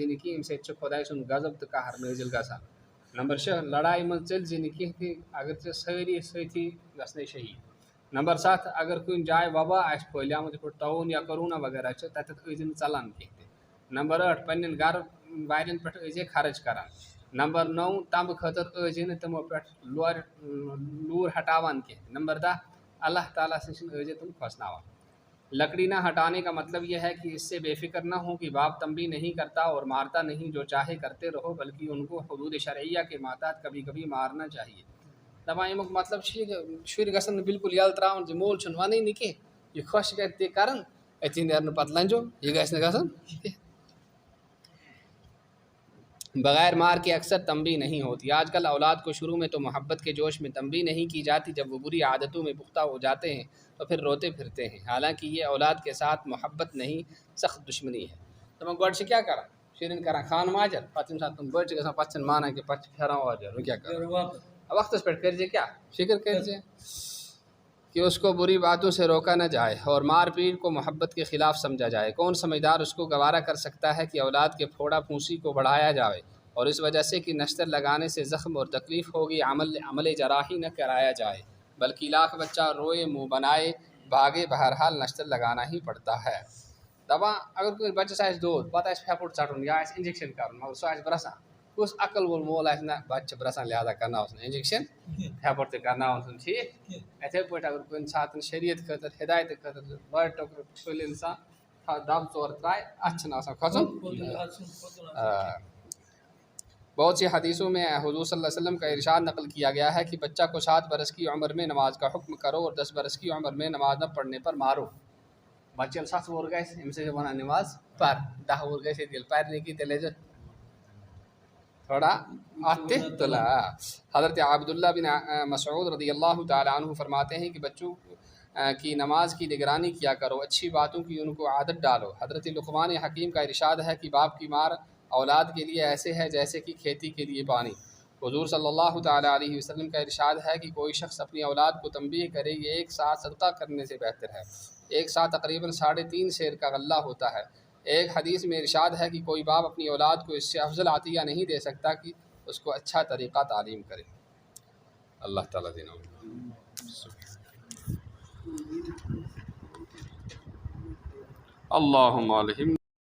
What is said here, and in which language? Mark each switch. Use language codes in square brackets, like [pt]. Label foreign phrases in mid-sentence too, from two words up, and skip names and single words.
[ks] نہٕ کینٛہہ اَمہِ سۭتۍ چھُ خۄداے سُنٛد غضب تہٕ قہر نٲزِل گژھان نمبر 6 لڑایہِ منٛز ژٔلزِ نہٕ کینٛہہ تہِ اگر ژےٚ سٲری سٲتھی گژھنے شہیٖد نمبر 7 اگر کُنہِ جایہِ وبا آسہِ پھٲلیٛامُت یِتھ پٲٹھۍ طاعوٗن یا کورونا وغیرہ چھِ تتٮ۪تھ ٲسۍ زِ نہٕ ژلان کینٛہہ تہِ نمبر 8 پننٮ۪ن گرٕ والٮ۪ن پٮ۪ٹھ ٲسۍ زِ خرٕچ کران نمبر 9 تمبہٕ خٲطرٕ ٲسۍ زِ نہٕ تِمو پٮ۪ٹھ لوٗر ہٹاوان کینٛہہ نمبر 10 اللہ تعالیٰ سٕنٛز ٲسۍ زِ تِم کھوژناوان [ur] لکڑی نہ ہٹانے کا مطلب یہ ہے کہ اس سے بے فکر نہ ہو کہ باپ تنبیہ نہیں کرتا اور مارتا نہیں جو چاہے کرتے رہو بلکہ ان کو حدود شرعیہ کے ماتحت کبھی کبھی مارنا چاہیے [ks] دپان امیُک مطلب چھُ یہِ شُرۍ گژھن نہٕ بِلکُل یَلہٕ ترٛاوُن زِ مول چھُنہٕ وَنٲنی کینٛہہ یہِ خۄش کَرِ تہِ کَران أتی نیرِ نہٕ پَتہٕ لنجو یہِ گژھِ نہٕ گژھُن کینٛہہ [ur] بغیر مار کے اکثر تنبیہ نہیں ہوتی آج کل اولاد کو شروع میں تو محبت کے جوش میں تنبیہ نہیں کی جاتی جب وہ بری عادتوں میں پختہ ہو جاتے ہیں تو پھر روتے پھرتے ہیں حالانکہ یہ اولاد کے ساتھ محبت نہیں سخت دشمنی ہے [ks] دپان گۄڈٕ چھِ کیٛاہ کران شُرٮ۪ن کران خان ماجر پتہٕ ییٚمہِ ساتہٕ تِم بٔڑۍ چھِ گژھان پتہٕ چھِنہٕ مانان کہِ پتہٕ چھِ پھیران اورٕ وۄنۍ کیٛاہ کران وقتس پٮ۪ٹھ کٔرزِ کیٛاہ فکر کٔرزِ [ur] کہ اس کو بری باتوں سے روکا نہ جائے اور مار پیٹ کو محبت کے خلاف سمجھا جائے کون سمجھدار اس کو گوارا کر سکتا ہے کہ اولاد کے پھوڑا پھونسی کو بڑھایا جائے اور اس وجہ سے کہ نشتر لگانے سے زخم اور تکلیف ہوگی عمل جراحی نہ کرایا جائے بلکہ لاکھ بچہ روئے منہ بنائے بھاگے بہرحال نشتر لگانا ہی پڑتا ہے [ks] دپان اگر کُنہِ بچس آسہِ دود پتہٕ آسہِ پھیپُڑ ژٹُن یا آسہِ انجیکشن کرُن مگر سُہ آسہِ برسان کُس عقل وول مول آسہِ نہ بچہِ چھِ برسان لہٰذا کرناوس نہٕ انجیکشن پھیپُڑ تہِ کرناوُن چھُنہٕ ٹھیٖک یِتھے پٲٹھۍ اگر کُنہِ ساتہٕ شریعت خٲطرٕ ہدایتہٕ خٲطرٕ لورِ ٹۄکرٕ چھُلہِ انسان دب ژور ترٛایہِ اتھ چھُنہٕ آسان کھۄژُن [ur] بہت سی حدیثوں میں حضور صلی اللہ علیہ وسلم کا ارشاد نقل کیا گیا ہے کہ بچہ کو 7 برس کی عمر میں نماز کا حکم کرو اور 10 برس کی عمر میں نماز نہ پڑھنے پر مارو [ks] بچہ ییٚلہِ 7 وُہُر گژھِ أمِس ٲسۍ وَنان نماز پر 10 وُہُر گژھِ ییٚلہِ پَرنہِ کی تیٚلہِ ٲسۍ تھوڑا اَتھ تہِ تُلان [ur] حضرت عبداللہ بن مسعود رضی اللہ تعالیٰ عنہ فرماتے ہیں کہ بچوں کی نماز کی نگرانی کیا کرو اچھی باتوں کی ان کو عادت ڈالو حضرت لقمان حکیم کا ارشاد ہے کہ باپ کی مار اولاد کے لیے ایسے ہے جیسے کہ کھیتی کے لیے پانی حضور صلی اللہ تعالیٰ علیہ وسلم کا ارشاد ہے کہ کوئی شخص اپنی اولاد کو تنبیہ کرے یہ ایک ساتھ صدقہ کرنے سے بہتر ہے ایک ساتھ تقریباً 3.5 سیر کا غلہ ہوتا ہے ایک حدیث میں ارشاد ہے کہ کوئی باپ اپنی اولاد کو اس سے افضل عطیہ نہیں دے سکتا کہ اس کو اچھا طریقہ تعلیم کرے اللہ تعالیٰ دینا اللہم الہم